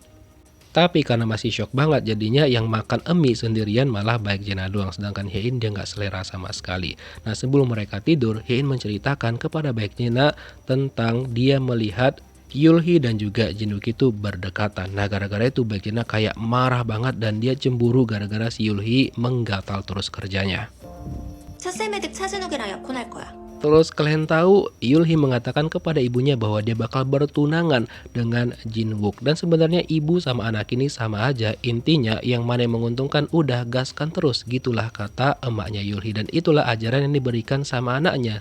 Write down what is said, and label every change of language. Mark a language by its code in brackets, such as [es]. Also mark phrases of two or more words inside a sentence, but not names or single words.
[id] Tapi karena masih shock banget jadinya yang makan mie sendirian malah Baekjena doang, sedangkan Hye-in dia nggak selera sama sekali. Nah sebelum mereka tidur, Hye-in menceritakan kepada Baekjena tentang dia melihat Yulhee dan juga Jinwook itu berdekatan. Nah gara-gara itu Baekjena kayak marah banget dan dia cemburu gara-gara si Yulhee menggatal terus kerjanya. [ko] 첫째 매듭 차진욱이랑 약혼할 거야. [id] Terus kalian tahu Yulhee mengatakan kepada ibunya bahwa dia bakal bertunangan dengan Jinwook. Dan sebenarnya ibu sama anak ini sama aja. Intinya yang mana yang menguntungkan udah gaskan terus. Gitulah kata emaknya Yulhee. Dan itulah ajaran yang diberikan sama anaknya.